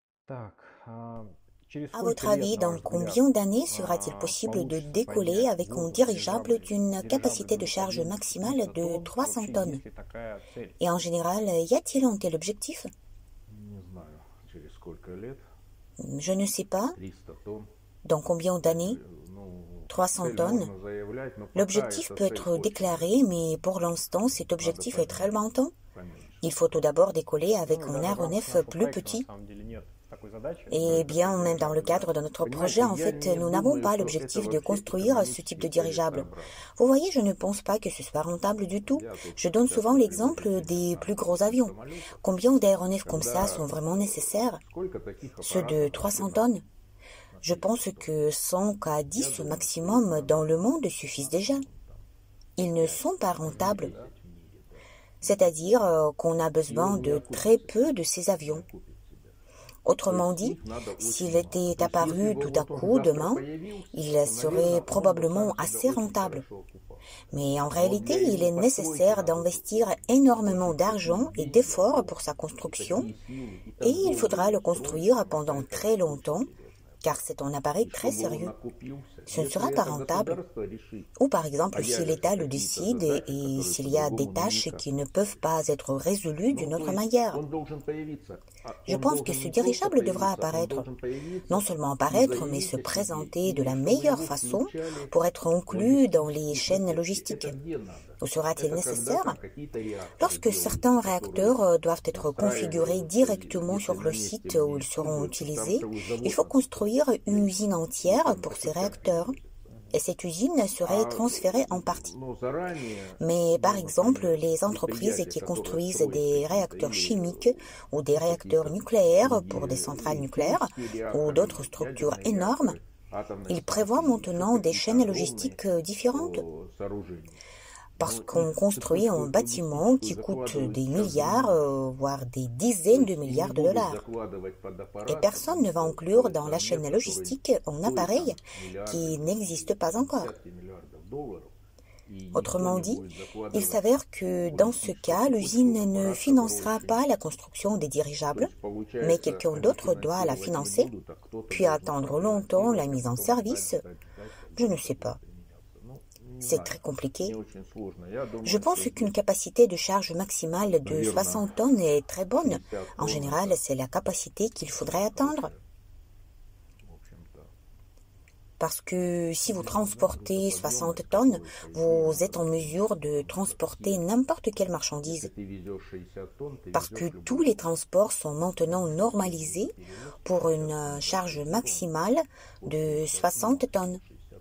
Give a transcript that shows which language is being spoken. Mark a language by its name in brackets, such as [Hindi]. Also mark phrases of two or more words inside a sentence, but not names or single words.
[Russian] Так, через [French] À [Russian] сколько [French] votre [Russian] лет, [French] avis, [Russian] на [French] dans [Russian] ваш взгляд, [French] combien d'années sera-t-il possible de [Russian] получится [French] décoller [Russian] поднять [French] avec un [Russian] воздух [French] dirigeable [Russian] дирижаблем? [French] d'une [Russian] Дирижабль [French] capacité de [Russian] будет [French] charge maximale de [Russian] тонн, и 300 вообще [French] tonnes? [Russian] есть ли такая цель? [French] Et en général, y a-t-il un tel objectif? [Russian] Не знаю, через сколько лет, [French] Je ne sais pas. [Russian] 300 тонн. [French] Dans combien d'années? [Russian] Ну, 300 цель [French] tonnes. [Russian] можно заявлять, но пока [French] L'objectif [Russian] эта [French] peut [Russian] цель [French] être [Russian] очень [French] déclaré, mais pour l'instant, cet [Russian] надо [French] objectif est très lointain. [Russian] поменьше. [French] Il faut tout d'abord décoller avec [Russian] Ну и [French] un [Russian] даже в рамках [French] aéronef [Russian] нашего [French] plus [Russian] проекта на [French] petit. [Russian] самом деле нет такой задачи [French] Eh [Russian] строить такой [French] bien, même dans le [Russian] дирижабль, да. [French] cadre de notre projet, [Russian] Понимаете, [French] en [Russian] я [French] fait, [Russian] не [French] nous n'avons [Russian] думаю, [French] pas [Russian] что это [French] l'objectif de [Russian] вообще [French] construire ce type de [Russian] экономически [French] dirigeable. [Russian] целесообразно. [French] Vous voyez, je ne pense pas que ce soit rentable du tout. [Russian] Я тут [French] Je donne souvent [Russian] часто привожу [French] l'exemple des [Russian] пример [French] plus [Russian] на [French] gros [Russian] таких [French] avions. [Russian] самолетах, [French] Combien d'aéronefs comme ça [Russian] когда [French] sont vraiment nécessaires? [Russian] сколько таких [French] Ceux de [Russian] аппаратов [French] 300 [Russian] вообще [French] tonnes? [Russian] на [French] Je pense [Russian] тысячу тонн. [French] que 100 à [Russian] Я [French] 10 au [Russian] думаю, что их [French] maximum [Russian] надо [French] dans le monde suffisent déjà. [Russian] максимум там [French] Ils ne [Russian] 5 [French] sont pas [Russian] в [French] rentables. [Russian] мире, да? [French] C'est-à-dire qu'on a [Russian] И [French] besoin [Russian] он не [French] de très [Russian] окупит [French] peu [Russian] себя, [French] de ces [Russian] не [French] avions. [Russian] окупит себя. То [French] Autrement [Russian] есть [French] dit, [Russian] их надо [French] s'il [Russian] очень мало. [French] était [Russian] То есть если [French] apparu [Russian] бы [French] tout à [Russian] вот он [French] coup [Russian] завтра [French] demain, [Russian] появился, [French] il [Russian] то, наверное, [French] serait [Russian] он бы [French] probablement [Russian] сам себя [French] assez [Russian] очень [French] rentable. [Russian] хорошо окупал. [French] Mais en [Russian] Но [French] réalité, [Russian] для [French] il [Russian] его [French] est [Russian] постройки [French] nécessaire [Russian] надо [French] d'investir [Russian] очень [French] énormément [Russian] такие [French] d'argent et [Russian] деньги, [French] d'efforts pour sa [Russian] и [French] construction, [Russian] такие силы, и [French] et [Russian] так [French] il [Russian] долго [French] faudra le [Russian] его строить, [French] construire [Russian] хотя [French] pendant [Russian] это [French] très [Russian] очень [French] longtemps, [Russian] серьезная [French] car [Russian] оплата. [French] c'est un appareil [Russian] И [French] très [Russian] чтобы он [French] sérieux. [Russian] окупился, [French] Ce ne [Russian] если [French] sera pas [Russian] это [French] rentable. [Russian] государство решит, [French] Ou par exemple, [Russian] а [French] si [Russian] явятся [French] l'État le [Russian] какие-то [French] décide [Russian] задачи, [French] et [Russian] которые [French] s'il y a des [Russian] по-другому ну [French] tâches [Russian] никак [French] qui [Russian] не [French] ne peuvent [Russian] решить. [French] pas être résolues d'une [Russian] Ну, то [French] autre [Russian] есть [French] manière. [Russian] он должен появиться. [French] Je [Russian] Он [French] pense que [Russian] должен [French] ce [Russian] не просто [French] dirigeable devra [Russian] появиться, он [French] apparaître. [Russian] должен появиться [French] Non seulement [Russian] и [French] apparaître, mais [Russian] заявить [French] se [Russian] о себе, [French] présenter de [Russian] и [French] la [Russian] чтобы [French] meilleure [Russian] его [French] façon [Russian] включали [French] pour être [Russian] в [French] inclus dans les [Russian] логистические [French] chaînes [Russian] цепочки. [French] logistiques. [Russian] Это где надо? [French] Ou sera-t-il [Russian] Это когда [French] nécessaire? [Russian] там какие-то реакторы [French] Lorsque [Russian] делаются, [French] certains [Russian] которые [French] réacteurs doivent être configurés [Russian] настраиваются, [French] directement [Russian] если [French] sur [Russian] на [French] le [Russian] месте [French] site où [Russian] не [French] ils seront [Russian] используются, там [French] utilisés, [Russian] целый [French] il [Russian] завод [French] faut construire une [Russian] находится, [French] usine [Russian] и [French] entière [Russian] там [French] pour [Russian] по [French] ces [Russian] частях [French] réacteurs. [Russian] перевозится. [French] Et cette usine serait [Russian] А [French] transférée en partie. [Russian] ну, заранее, [French] Mais par [Russian] ну, [French] exemple, [Russian] например, [French] les entreprises [Russian] предприятие, [French] qui [Russian] которое [French] construisent [Russian] строит [French] des [Russian] какие-то [French] réacteurs [Russian] или [French] chimiques ou des réacteurs [Russian] какие-то [French] nucléaires pour des [Russian] другие [French] centrales [Russian] или [French] nucléaires [Russian] химические [French] ou [Russian] реакторы, [French] d'autres [Russian] или [French] structures [Russian] ядерные [French] énormes, [Russian] реакторы, атомные [French] ils prévoient [Russian] станции, еще [French] maintenant des [Russian] какие-то [French] chaînes [Russian] огромные [French] logistiques différentes. [Russian] сооружения. [French] Parce [Russian] Но [French] qu'on [Russian] их [French] construit un [Russian] цепочку [French] bâtiment [Russian] логистическую [French] qui coûte [Russian] закладывают [French] des [Russian] сейчас [French] milliards, [Russian] занимаются. [French] voire des [Russian] То [French] dizaines de [Russian] есть и не [French] milliards de [Russian] будут [French] dollars. [Russian] закладывать под [French] Et [Russian] аппарат, [French] personne [Russian] потому [French] ne va [Russian] что [French] inclure dans [Russian] строится [French] la [Russian] объект, [French] chaîne [Russian] который [French] logistique un [Russian] стоит [French] appareil [Russian] там миллиарды, [French] qui n'existe pas encore. [Russian] десятки миллиардов долларов. И никто [French] Autrement [Russian] не [French] dit, [Russian] будет [French] il [Russian] закладывать [French] s'avère que [Russian] в [French] dans ce [Russian] логистическую [French] cas, [Russian] цепочку [French] l'usine ne [Russian] аппарат, который [French] financera [Russian] очень [French] pas la [Russian] дорог. [French] construction des [Russian] То [French] dirigeables, [Russian] есть, [French] mais [Russian] получается, [French] quelqu'un [Russian] они [French] d'autre doit la [Russian] финансировать не [French] financer, [Russian] будут, а кто-то [French] puis [Russian] должен [French] attendre [Russian] сам [French] longtemps la [Russian] финансировать, а [French] mise en [Russian] потом [French] service. [Russian] ждать, [French] Je [Russian] когда [French] ne [Russian] это [French] sais [Russian] будет [French] pas. [Russian] применяться. Ну, не [French] C'est [Russian] знаю, [French] très compliqué. [Russian] мне очень сложно. Я [French] Je [Russian] думаю, [French] pense [Russian] что [French] qu'une [Russian] здесь, [French] capacité de charge maximale de [Russian] наверное, [French] 60 tonnes est très bonne. [Russian] 60 [French] En [Russian] тонн [French] général, [Russian] это [French] c'est la capacité qu'il faudrait [Russian] очень [French] atteindre. [Russian] хорошая, в общем-то, [French] Parce que si vous transportez [Russian] грузоподъемность, [French] 60 tonnes, [Russian] которую, по идее, [French] vous êtes en [Russian] надо [French] mesure de [Russian] там [French] transporter [Russian] такси. [French] n'importe quelle [Russian] Если [French] marchandise. [Russian] ты везешь 60 тонн, ты [French] Parce [Russian] везешь [French] que [Russian] любой [French] tous les [Russian] груз. [French] transports sont maintenant [Russian] Потому что [French] normalisés [Russian] грузоперевозки [French] pour [Russian] 60 [French] une [Russian] тонн [French] charge [Russian] большой груз, [French] maximale [Russian] вот [French] de [Russian] 60 [French] 60 [Russian] много. [French] tonnes.